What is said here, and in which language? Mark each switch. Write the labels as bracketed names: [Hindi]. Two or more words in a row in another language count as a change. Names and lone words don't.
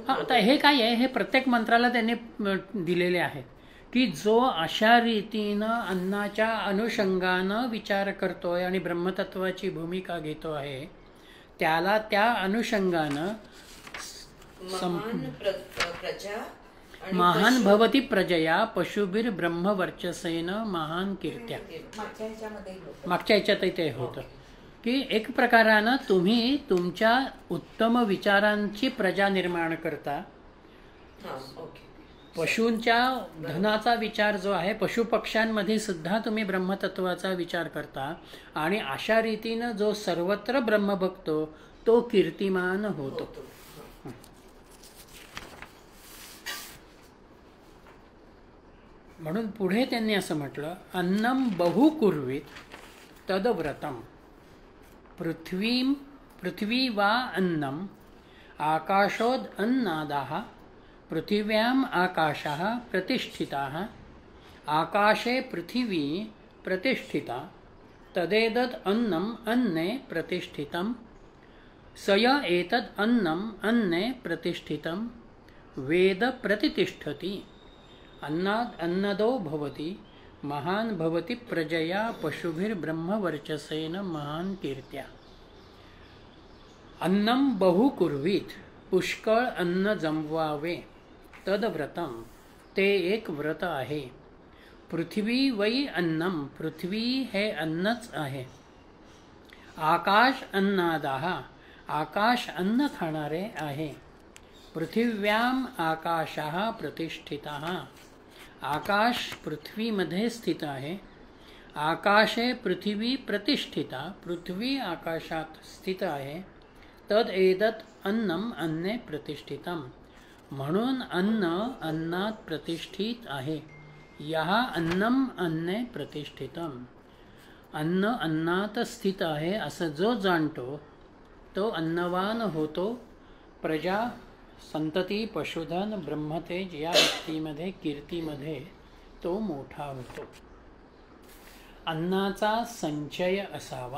[Marathi] हा, आता हे काय आहे, हे प्रत्येक मंत्राला त्यांनी दिलेले आहेत की जो अशा रीतीनं अन्नाच्या अनुषंगानं विचार करतोय आणि ब्रह्मतत्वाची भूमिका घेतो आहे त्याला त्या अनुषंगानं [Sanskrit] महान भवती प्रजया पशुभिर ब्रह्मवर्चसेन महान कीर्त्या. [Marathi] मागच्या ह्याच्यातही ते होतं की एक प्रकारानं तुम्ही तुमच्या उत्तम विचारांची प्रजा निर्माण करता. पशूंच्या धनाचा विचार जो आहे, पशुपक्ष्यांमध्ये सुद्धा तुम्ही ब्रह्मतत्वाचा विचार करता आणि अशा रीतीनं जो सर्वत्र ब्रह्म बघतो तो कीर्तिमान होतो. म्हणून पुढे त्यांनी असं म्हटलं, [Sanskrit] अन्नम बहु कुर्वीत तदव्रतम. पृथ्वी वा अन्नम आकाशोद अन्नादाः पृथिव्याम आकाशः प्रतिष्ठिताः आकाशे पृथिवी प्रतिष्ठिता तदेदद अन्नम अन्ने प्रतिष्ठितम सय एतद अन्नम अन्ने प्रतिष्ठितम वेद प्रतिष्ठति अन्नाद अन्नदो भवति महान भवति प्रजया पशुभिर ब्रह्मवर्चसेन महान कीर्त्या. अन्नम बहु कुर्वीत, [Marathi] पुष्कळ अन्न जमवावे. तदव्रतम, ते एक व्रत आहे. [Sanskrit] पृथ्वी वै अन्नम, [Marathi] पृथ्वी हे अन्नच आहे. [Sanskrit] आकाश अन्नादाः, [Marathi] आकाश अन्न खाणारे आहे. [Sanskrit] पृथिव्याम आकाशः प्रतिष्ठितः, [Marathi] आकाश पृथ्वीमध्ये स्थित आहे. [Sanskrit] आकाशे पृथ्वी प्रतिष्ठिता, [Marathi] पृथ्वी आकाशात स्थित आहे. [Sanskrit] तद एदत अन्नम अन्ने प्रतिष्ठितम, [Marathi] म्हणून अन्न अन्नात प्रतिष्ठित आहे. [Sanskrit] यह अन्नम अन्ने प्रतिष्ठितम, [Marathi] अन्न अन्नात स्थित आहे असं जो जाणतो तो अन्नवान होतो. प्रजा, संतती, पशुधन, ब्रह्मतेज या व्यक्तीमध्ये, कीर्तीमध्ये तो मोठा होतो. अन्नाचा संचय असावा.